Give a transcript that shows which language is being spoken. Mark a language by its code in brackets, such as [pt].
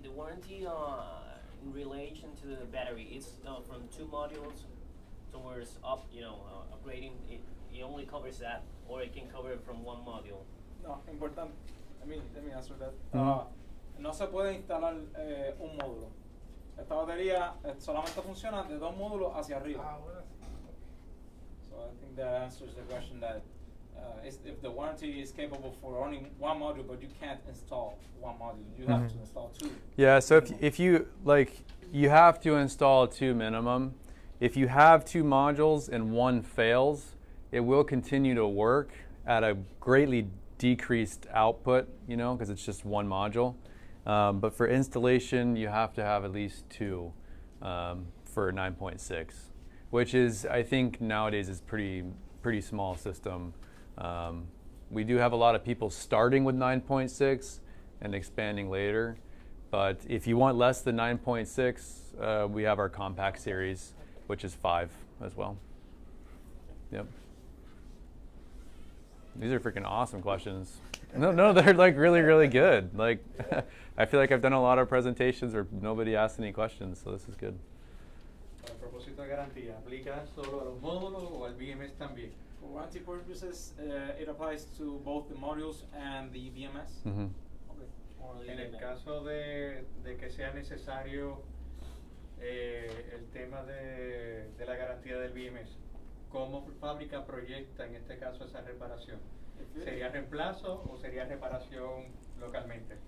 [en] The warranty in relation to the battery, it's from 2 modules towards upgrading. It only covers that, or it can cover it from 1 module. [es] No, importante. [en] Let me answer that. [es] No se puede instalar un módulo. Esta batería solamente funciona de 2 módulos hacia arriba. [en] So I think that answers the question that if the warranty is capable for only 1 module, but you can't install 1 module, you have to install 2. Yeah, so if you you have to install 2 minimum. If you have 2 modules and 1 fails, it will continue to work at a greatly decreased output, you know, because it's just one module. But for installation, you have to have at least 2 for 9.6, which is, I think nowadays is pretty small system. We do have a lot of people starting with 9.6 and expanding later. But if you want less than 9.6, we have our compact series, which is 5 as well. Yep. These are freaking awesome questions. No, they're like really good. Like, I feel like I've done a lot of presentations where nobody asked any questions, so this is good. [es] Para propósito de garantía, ¿aplica solo a los módulos o al BMS también? [en] For warranty purposes, it applies to both the modules and the BMS. Mm-hmm. [es] En el caso de que sea necesario el tema de la garantía del BMS, ¿cómo fábrica proyecta en este caso esa reparación? ¿Sería reemplazo o sería reparación localmente?